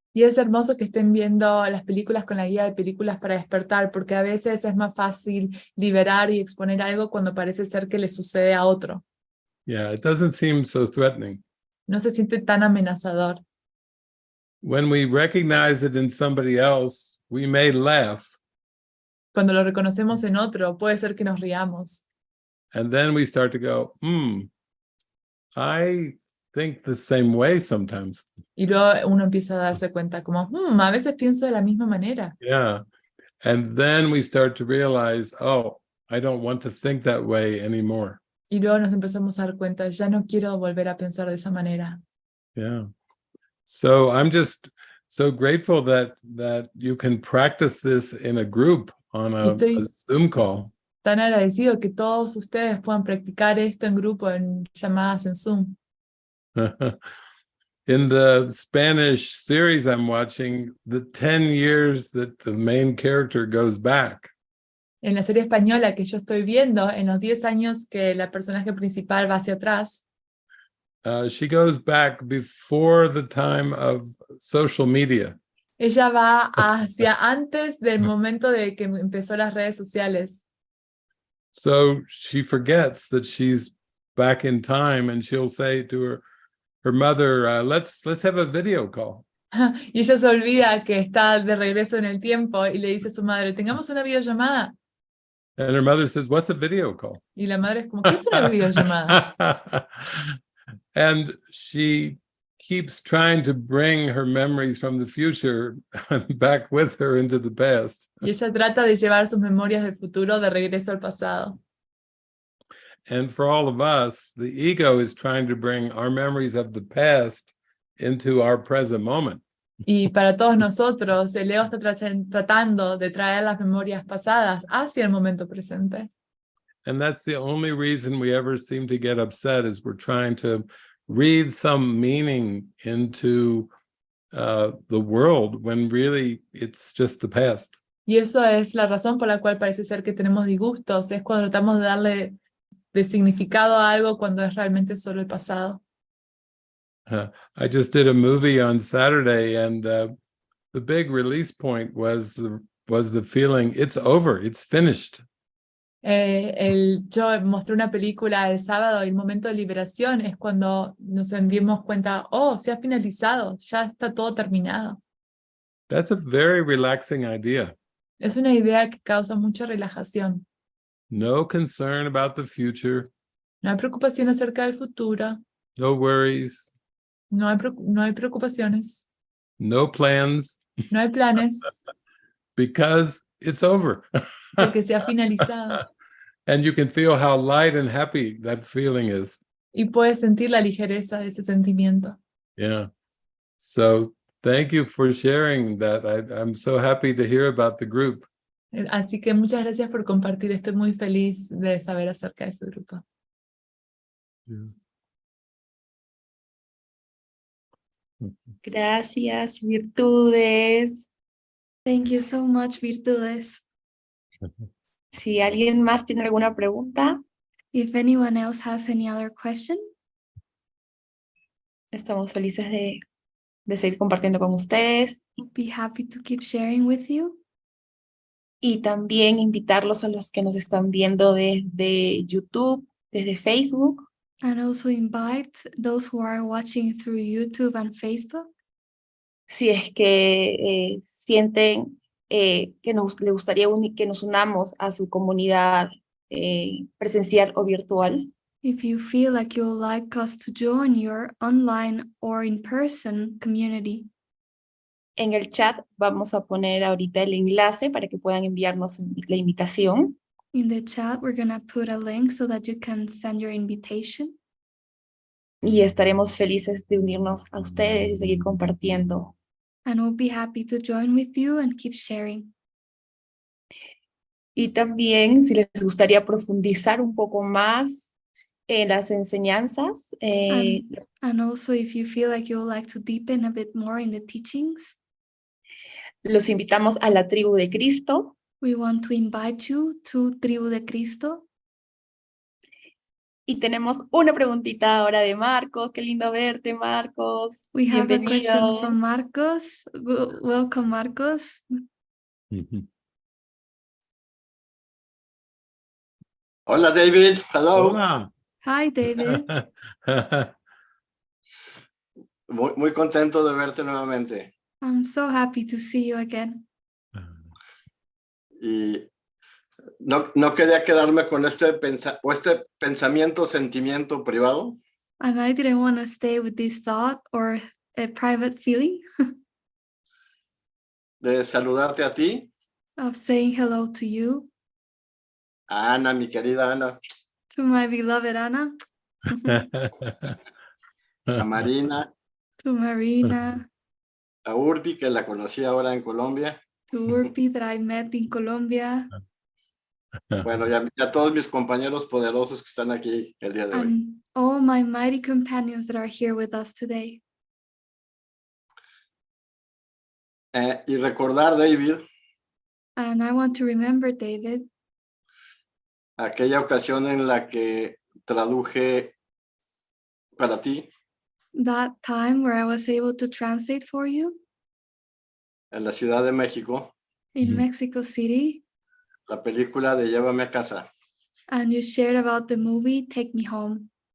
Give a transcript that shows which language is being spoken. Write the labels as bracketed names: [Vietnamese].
[Spanish] Y es hermoso que estén viendo las películas con la guía de películas para despertar, porque a veces es más fácil liberar y exponer algo cuando parece ser que le sucede a otro. [English] Yeah, it doesn't seem so threatening. [Spanish] No se siente tan amenazador. [English] When we recognize it in somebody else, we may laugh. [Spanish] Cuando lo reconocemos en otro, puede ser que nos riamos. [English] And then we start to go, I think the same way sometimes. [Spanish] Y luego uno empieza a darse cuenta como, a veces pienso de la misma manera. [English] Yeah. And then we start to realize, oh, I don't want to think that way anymore. [Spanish] Y luego nos empezamos a dar cuenta, ya no quiero volver a pensar de esa manera. [English] Yeah. So I'm just so grateful that you can practice this in a group on a Zoom call. [Spanish] Tan agradecido que todos ustedes puedan practicar esto en grupo, en llamadas en Zoom. [English] In the Spanish series I'm watching, the 10 years that the main character goes back. [Spanish] En la serie española que yo estoy viendo, en los 10 años que la personaje principal va hacia atrás, [English] she goes back before the time of social media. [Spanish] Ella va hacia antes del momento de que empezó las redes sociales. [English] So she forgets that she's back in time, and she'll say to her mother, let's have a video call. [Spanish] Y ella se olvida que está de regreso en el tiempo y le dice a su madre, tengamos una videollamada. [English] And her mother says, what's a video call? [Spanish] Y la madre es como, ¿qué es una videollamada? [English] And she keeps trying to bring her memories from the future back with her into the past. [Spanish] Y ella trata de llevar sus memorias del futuro de regreso al pasado. [English] And for all of us, the ego is trying to bring our memories of the past into our present moment. [Spanish] Y para todos nosotros, el ego está tratando de traer las memorias pasadas hacia el momento presente. [English] And that's the only reason we ever seem to get upset, is we're trying to read some meaning into the world when really it's just the past. [Spanish] Y eso es la razón por la cual parece ser que tenemos disgustos, es cuando tratamos de darle de significado a algo cuando es realmente solo el pasado. [English] I just did a movie on Saturday, and the big release point was the feeling it's over, it's finished. [Spanish] Yo mostré una película el sábado y el momento de liberación es cuando nos dimos cuenta, se ha finalizado, ya está todo terminado. [English] That's a very relaxing idea. [Spanish] Es una idea que causa mucha relajación. [English] No concern about the future. [Spanish] No hay preocupación acerca del futuro. [English] No worries. [Spanish] No hay preocupaciones. [English] No plans. [Spanish] No hay planes. [English] Because it's over. [Spanish] Porque se ha finalizado. [English] And you can feel how light and happy that feeling is. [Spanish] Y puedes sentir la ligereza de ese sentimiento. [English] Yeah. So thank you for sharing that. I'm so happy to hear about the group. [Spanish] Así que muchas gracias por compartir. Estoy muy feliz de saber acerca de su grupo. [English] Yeah. [Spanish] Gracias, virtudes. [English] Thank you so much, virtudes. [Spanish] Si alguien más tiene alguna pregunta, [English] If anyone else has any other question, [Spanish] estamos felices de de seguir compartiendo con ustedes [English] We'll be happy to keep sharing with you. [Spanish] y también invitarlos a los que nos están viendo desde YouTube, desde Facebook. [English] And also invite those who are watching through YouTube and Facebook. [Spanish] Si es que sienten que le gustaría que nos unamos a su comunidad presencial o virtual. [English] If you feel like you would like us to join your online or in-person community, [Spanish] En el chat vamos a poner ahorita el enlace para que puedan enviarnos la invitación. [English] in the chat, we're going to put a link so that you can send your invitation. [Spanish] Y estaremos felices de unirnos a ustedes y seguir compartiendo. [English] And we'll be happy to join with you and keep sharing. [Spanish] Y también, si les gustaría profundizar un poco más en las enseñanzas, [English] And also, if you feel like you would like to deepen a bit more in the teachings, [Spanish] los invitamos a la tribu de Cristo. [English] we want to invite you to Tribu de Cristo. [Spanish] Y tenemos una preguntita ahora de Marcos. Qué lindo verte, Marcos. [English] We have a question [Spanish] Bienvenido. [English] from Marcos. Welcome, Marcos. [Spanish] Hola, David. [English] Hello. [Spanish] Hola. [English] Hi, David. [Spanish] Muy contento de verte nuevamente. [English] I'm so happy to see you again. [Spanish] Y no quería quedarme con este pensamiento, sentimiento privado. [English] And I didn't want to stay with this thought or a private feeling [Spanish] De saludarte a ti, [English] of saying hello to you, [Spanish] a Ana, mi querida Ana, [English] to my beloved Anna, [Spanish] a Marina, [English] to Marina, [Spanish] a Urbi, que la conocí ahora en Colombia. [English] to Urpi that I met in Colombia, [Spanish] Bueno, y a todos mis compañeros poderosos que están aquí el día de hoy. [English] and all my mighty companions that are here with us today. [Spanish] Y recordar, David, [English] And I want to remember, David, [Spanish] aquella ocasión en la que traduje para ti [English] that time where I was able to translate for you [Spanish] en la Ciudad de México [English] in Mexico City, [Spanish] la película de Llévame a casa, [English] and you shared about the movie Take Me Home.